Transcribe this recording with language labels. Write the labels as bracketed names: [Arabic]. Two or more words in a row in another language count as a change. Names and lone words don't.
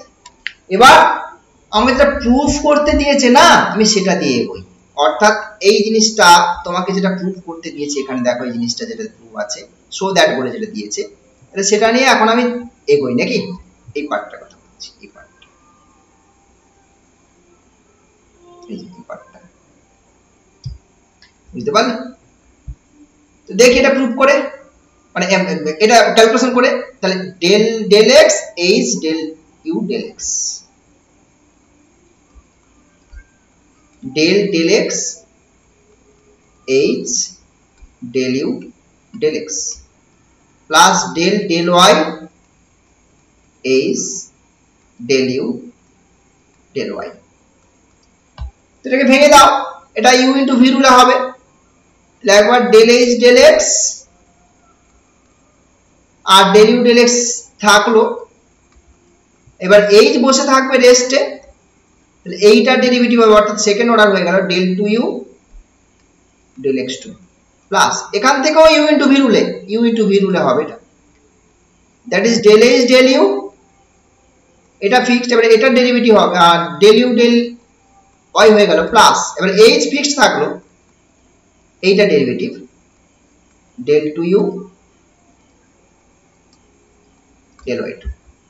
[Bangla] এবার আমি যেটা প্রুফ করতে দিয়েছে না, আমি সেটা দিয়ে এগোই, অর্থাৎ এই জিনিসটা তোমাকে যেটা প্রুফ করতে দিয়েছে, এখানে দেখো এই জিনিসটা যেটা প্রুফ আছে, [English] so that [Bangla] বলে যেটা দিয়েছে, তাহলে সেটা নিয়ে এখন আমি এগোই নাকি, এই পার্টটার কথা বলছি, এই পার্টটা, এই পার্টটা বুঝতে পারলে, তো দেখি এটা প্রুফ করে, মানে এটা ক্যালকুলেশন করে, তাহলে [English] del x h del u del x, del x h del u del x প্লাস del y h del u del y, [Bangla] এটাকে ভেঙে দাও, এটা [English] u into v [Bangla] রুলে হবে, একবার [English] del h del x [Bangla] আর [English] del u del x [Bangla] থাকলো, এবার এইচ বসে থাকবে রেস্টে, তাহলে এইটার ডেরিভেটিভ হবে অর্থাৎ [English] second order [Bangla] হয়ে গেল [English] del two u del x two plus [Bangla] এখান থেকেও [English] u into v [Bangla] রুলে হবে এটা, [English] that is del h del u, [Bangla] এটা ফিক্সড, এবার এটার ডেরিভেটিভ হবে আর [English] del u del y [Bangla] হয়ে গেল প্লাস এবার এইচ ফিক্সড থাকলো, এইটা ডেরিভেটিভ [English] del two u del y two.